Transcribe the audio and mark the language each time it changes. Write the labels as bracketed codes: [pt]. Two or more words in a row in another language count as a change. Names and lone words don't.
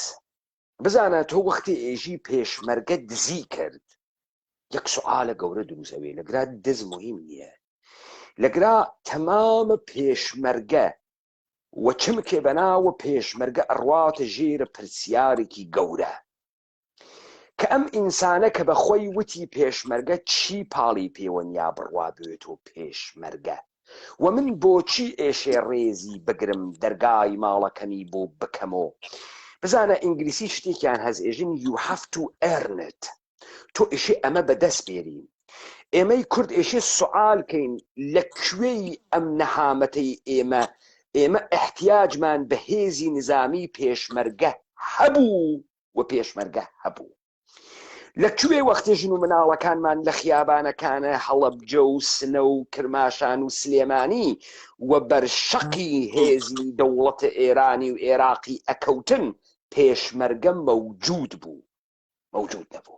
[ckb] بزانە تۆ وەختی ئێژی پێشمەرگە دزی کرد، یەک سوعالە گەورە دروستەوێ لەگرا دز مهم نییە، لەگرا تەمامە پێشمەرگە وە چمکێ بەناوە پێشمەرگە ئەڕواتە ژێرە پرسیارێکی گەورە کە ئەم ئینسانە کە بەخۆی وتی پێشمەرگە چی پاڵی پەیوەنیا بڕوا بێتۆ پێشمەرگە، و من بۆچی ئێشێ ڕێزی بگرم دەرگای ماڵەکەمی بۆ بکەمەوە. بزانە ئینگلیسی شتێکیان هەز ئێژن [en] you have to earn it، [ckb] تۆ ئێشێ ئەمە بەدەست بێرین. ئێمەی کورد ئێشێ سوعالکەین لەکوێی ئەم نەهامەتەی ئێمە احتیاجمان بە هێزی نظامی پێشمەرگە هەبوو و پێشمەرگە هەبوو. لەکوێ وەختی ژن و مناڵەکانمان لە خیابانەکانە هەڵەبجە و سنە و کرماشان و سلێمانی و بەرشەقی هێزی دەوڵەتە ئێرانی و عێراقی ئەکەوتن، پێشمەرگە مەوجود بوو، مەوجود نەبوو.